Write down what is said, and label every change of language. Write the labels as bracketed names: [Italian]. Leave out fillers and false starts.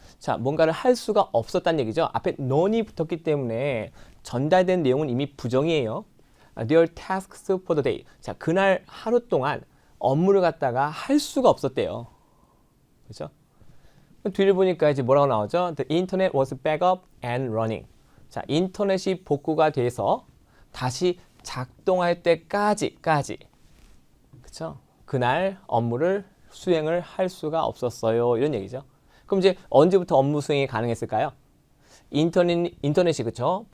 [Korean] 자, 뭔가를 할 수가 없었다는 얘기죠. 앞에 none이 붙었기 때문에 전달된 내용은 이미 부정이에요. [English] Their tasks for the day. [Korean] 자, 그날 하루 동안 업무를 갖다가 할 수가 없었대요. 그렇죠? 뒤를 보니까 이제 뭐라고 나오죠? [English] The internet was back up and running. [Korean] 자, 인터넷이 복구가 돼서 다시 작동할 때까지. 그렇죠? 그날 업무를 수행을 할 수가 없었어요. 이런 얘기죠. 그럼 이제 언제부터 업무 수행이 가능했을까요? 인터넷이 그쵸?